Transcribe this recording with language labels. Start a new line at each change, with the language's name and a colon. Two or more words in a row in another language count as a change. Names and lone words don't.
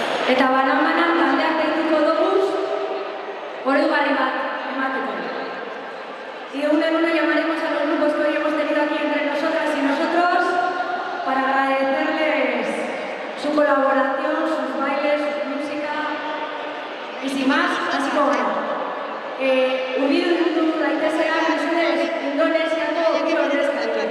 Basque: Eta banan taldeak deituko doguz, oroigarri bat emateko.
Spanish: Y de uno en uno llamaremos a los grupos que hoy hemos tenido aquí entre nosotras y nosotros para agradecerles su colaboración, sus bailes, su música y sin más, así como
Basque: Unidu daitezean mesedez Indonesiako bi ordezkariak.